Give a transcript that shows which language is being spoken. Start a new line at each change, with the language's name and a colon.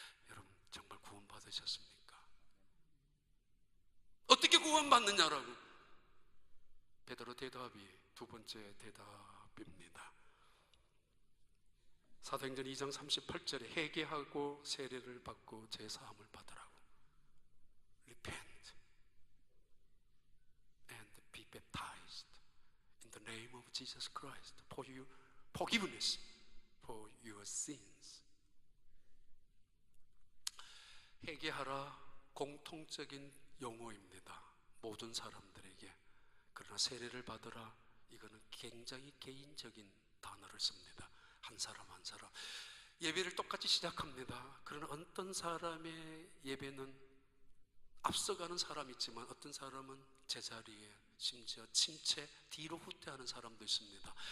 Korean: 여러분, 정말 구원 받으셨습니까? 어떻게 구원받느냐라고. 베드로 대답이 두 번째 대답입니다. 사도행전 2장 38절에 회개하고 세례를 받고 제사함을 받으라고.
English: Repent and be baptized in the name of Jesus Christ for you forgiveness for your sins.
Korean: 회개하라, 공통적인 용어입니다. 모든 사람들에게. 그러나 세례를 받으라, 이거는 굉장히 개인적인 단어를 씁니다. 한 사람 한 사람. 예배를 똑같이 시작합니다. 그러나 어떤 사람의 예배는 앞서가는 사람이 있지만, 어떤 사람은 제자리에, 심지어 침체, 뒤로 후퇴하는 사람도 있습니다.